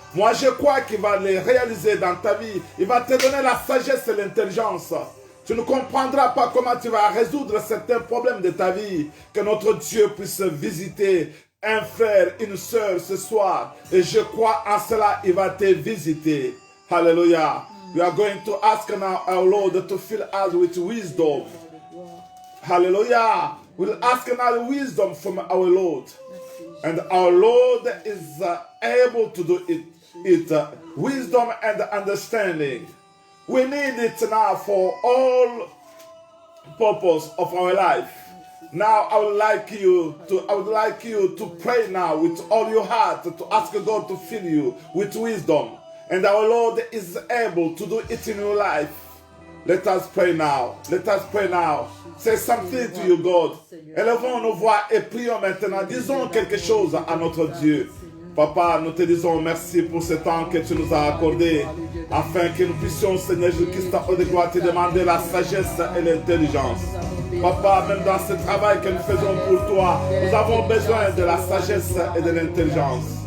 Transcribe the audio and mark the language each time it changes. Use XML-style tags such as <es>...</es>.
<fr>Moi, je crois qu'il va les réaliser dans ta vie. Il va te donner la sagesse et l'intelligence. Tu ne comprendras pas comment tu vas résoudre certains problèmes de ta vie. Que notre Dieu puisse visiter un frère, une sœur ce soir. Et je crois en cela, il va te visiter. Hallelujah.</fr> <en>We are going to ask now our Lord to fill us with wisdom. Hallelujah. We'll ask now wisdom from our Lord. And our Lord is able to do it. Wisdom and understanding. We need it now for all purpose of our life. Now I would like you to pray now with all your heart, to ask God to fill you with wisdom. And our Lord is able to do it in your life. Let us pray now. Let us pray now. Say something to you, God.</en> <fr>Élevons nos voix et prions maintenant. Disons quelque chose à notre Dieu. Papa, nous te disons merci pour ce temps que tu nous as accordé, afin que nous puissions, Seigneur Jésus-Christ, de gloire, te demander la sagesse et l'intelligence. Papa, même dans ce travail que nous faisons pour toi, nous avons besoin de la sagesse et de l'intelligence.</fr>